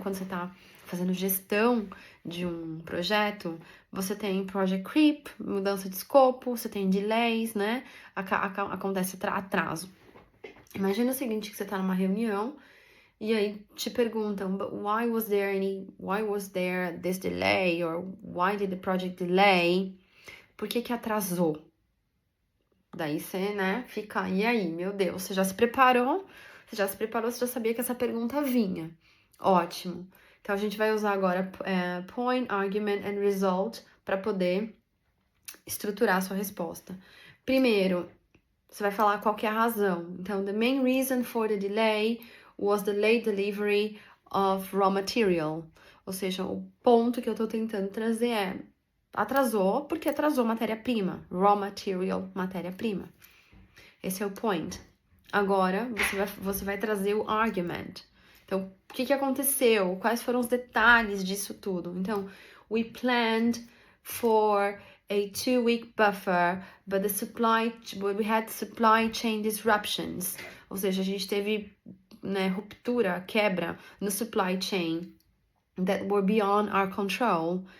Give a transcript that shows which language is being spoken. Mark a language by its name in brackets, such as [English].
[Portuguese] Quando você tá fazendo gestão de um projeto, você tem project creep, mudança de escopo, você tem delays, né? Acontece atraso. Imagina o seguinte, que você tá numa reunião e aí te perguntam, [English] but why was there this delay? Or why did the project delay? [Portuguese] Por que atrasou? Daí você, né, fica, e aí, meu Deus, você já se preparou? Você já sabia que essa pergunta vinha. Ótimo. Então, a gente vai usar agora point, argument and result para poder estruturar a sua resposta. Primeiro, você vai falar qual que é a razão. Então, [English] the main reason for the delay was the late delivery of raw material. [Portuguese] Ou seja, o ponto que eu tô tentando trazer é atrasou porque atrasou matéria-prima. [English] Raw material, [Portuguese] matéria-prima. Esse é o point. Agora, você vai trazer o argument. Então, o que aconteceu? Quais foram os detalhes disso tudo? Então, [English] we planned for a 2-week buffer, but we had supply chain disruptions. [Portuguese] Ou seja, a gente teve, né, ruptura, quebra no [English] supply chain that were beyond our control.